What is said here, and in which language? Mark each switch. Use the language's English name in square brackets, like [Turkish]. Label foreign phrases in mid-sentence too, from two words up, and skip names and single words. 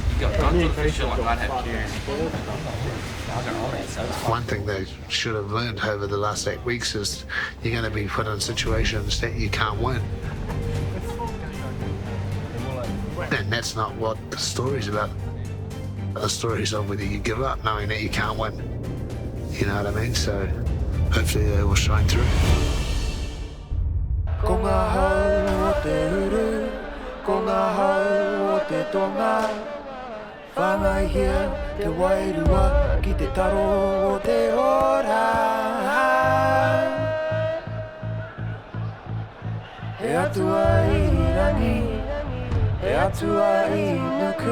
[English] One thing they should have learned over the last 8 weeks is you're going to be put in situations that you can't win. And that's not what the story's about. The story's of whether you give up knowing that you can't win. You know what I mean? So hopefully they will shine through. [Māori] Ko ngā hau o te uru, ko ngā hau o te tonga. Whāngai hia te wairua ki te taro o te ora. He atua I rangi, he atua I nuku.